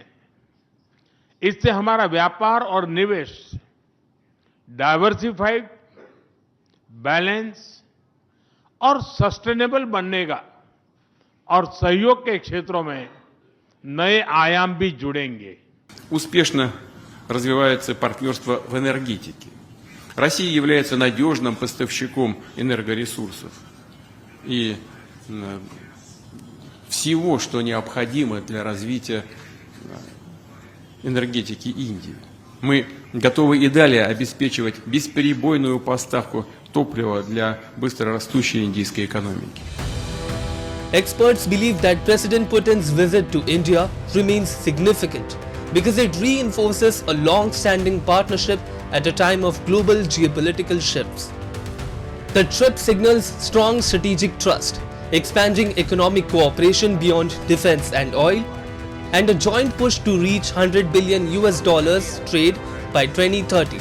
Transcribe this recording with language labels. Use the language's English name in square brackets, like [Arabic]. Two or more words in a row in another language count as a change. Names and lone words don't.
[Hindi] इससे हमारा व्यापार और निवेश डाइवर्सिफाइड, बैलेंस और सस्टेनेबल बनेगा और सहयोग के क्षेत्रों में नए आयाम भी जुड़ेंगे. [Russian] Успешно развивается партнерство в энергетике. Россия является надежным поставщиком энергоресурсов и всего, что необходимо для развития энергетики Индии. Мы готовы и далее обеспечивать бесперебойную поставку топлива для быстрорастущей индийской экономики. [English] Experts believe that President Putin's visit to India remains significant because it reinforces a long-standing partnership at a time of global geopolitical shifts. The trip signals strong strategic trust, expanding economic cooperation beyond defense and oil, and a joint push to reach $100 billion trade by 2030.